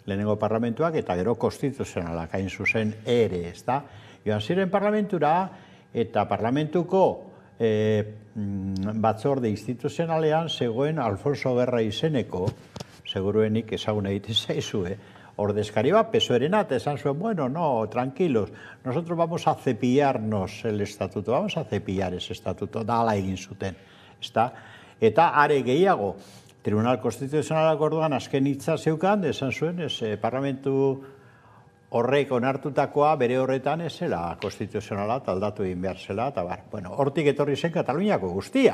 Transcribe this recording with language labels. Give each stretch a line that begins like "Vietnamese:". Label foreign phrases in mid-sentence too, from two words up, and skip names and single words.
Basque: lehenengo parlamentuak, eta gero konstituzionalak hain zuzen ere, ezta? Joan ziren parlamentura, eta parlamentuko batzorde instituzionalean zegoen Alfonso Guerra izeneko, seguruenik ezagun egiten zaizue, ordezkari bat, PSOE-rena, eta esan zuen, bueno,
Spanish: no, tranquilos, nosotros vamos a cepillarnos el estatuto, vamos a cepillar ese estatuto,
Basque: da ala egin zuten, ezta? Eta are gehiago, Tribunal Konstituzionalak orduan azken hitza zeukan, esan zuen, parlamentu horrek onartutakoa bere horretan ez zela konstituzionala aldatu egin behar zela, eta bueno, hortik etorri zen Kataluniako guztia.